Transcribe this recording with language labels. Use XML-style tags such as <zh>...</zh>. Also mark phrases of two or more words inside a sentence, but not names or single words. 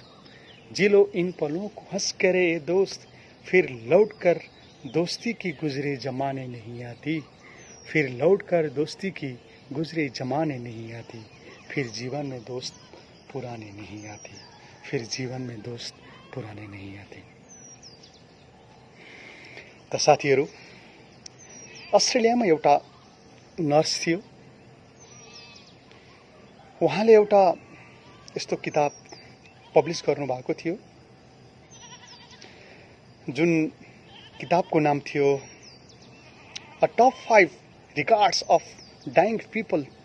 <hi>जी लो इन पलों को हंस करे ये दोस्त। फिर लौटकर दोस्ती की गुजरे जमाने नहीं आती, फिर लौटकर दोस्ती की गुजरे जमाने नहीं आती। फिर जीवन में दोस्त पुराने नहीं आते, फिर जीवन में दोस्त पुराने नहीं आते।</hi> <ne>त साथीहरू, अस्ट्रेलियामा एउटा नर्स थियो। उहाँले एउटा यस्तो किताब पब्लिस गर्नुभएको थियो जुन किताबको नाम थियो अ टप 5 रिगार्ड्स अफ डाइङ पिपल।</ne>